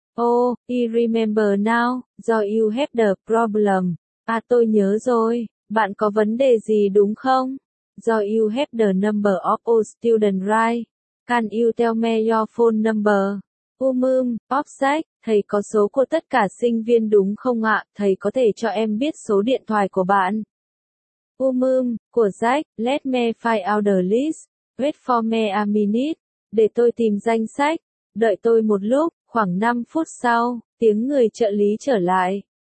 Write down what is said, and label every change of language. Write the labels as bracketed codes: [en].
[en] Oh, I remember now, do you have the problem. [vi] À tôi nhớ rồi, bạn có vấn đề gì đúng không? [en] Do you have the number of a student right? Can you tell me your phone number? [vi] Offside, thầy có số của tất cả sinh viên đúng không ạ? Thầy có thể cho em biết số điện thoại của bạn. Của Jack, [en] let me find out the list. Wait for me a minute. [vi] Để tôi tìm danh sách. Đợi tôi một lúc, khoảng 5 phút sau, tiếng người trợ lý trở lại.